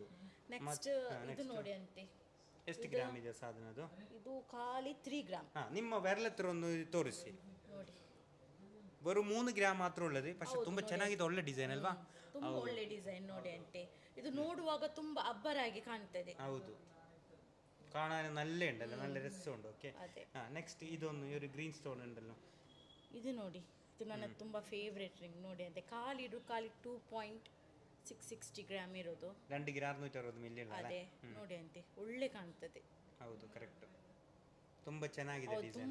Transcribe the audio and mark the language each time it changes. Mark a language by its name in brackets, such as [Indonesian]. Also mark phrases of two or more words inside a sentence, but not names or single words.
[Kannada] ನೆಕ್ಸ್ಟ್ ಇದು ನೋಡಿ ಅಂತೆ. ಎಷ್ಟು ಗ್ರಾಮ್ ಇದೆ ಸಾಧನ ಅದು? ಇದು ಖಾಲಿ 3 ಗ್ರಾಮ್. ನಿಮ್ಮ ಬೆರಳ ಹತ್ರ ಒಂದು ತೋರಿಸಿ ನೋಡಿ. ಬರೋ 3 ಗ್ರಾಮ್ ಮಾತ್ರ ಉಳ್ಳದು. പക്ഷെ ತುಂಬಾ ಚೆನ್ನಾಗಿದೆ, ಒಳ್ಳೆ ಡಿಸೈನ್ ಅಲ್ವಾ? ತುಂಬಾ ಒಳ್ಳೆ ಡಿಸೈನ್ ನೋಡಿ ಅಂತೆ. ಇದು ನೋಡುವಾಗ ತುಂಬಾ ಅಬ್ಬರಾಗಿ ಕಾಣ್ತದೆ. ಹೌದು, [Malayalam] കാണാൻ നല്ല ഉണ്ടല്ലോ, നല്ല രസമുണ്ട്. ഓക്കെ, [Kannada] ನೆಕ್ಸ್ಟ್ ಇದೊಂದು ഒരു [English] green stone [Kannada] ಉಂಟല്ലോ, ಇದು ನೋಡಿ. ಇದು ನನ್ನ ತುಂಬಾ ಫೇವರೇಟ್ ರಿಂಗ್ ನೋಡಿ ಅಂತೆ. ಖಾಲಿ 2.660 ಗ್ರಾಮ್ ಇರೋದು. 2 ಗ್ರಾಮ್ 660 ಮಿಲಿ ಅದೇ ನೋಡಿ ಅಂತೆ, ಒಳ್ಳೆ ಕಾಣ್ತದೆ. ಹೌದು, ಕರೆಕ್ಟ್. ತುಂಬಾ ಚೆನ್ನಾಗಿದೆ ಡಿಸೈನ್,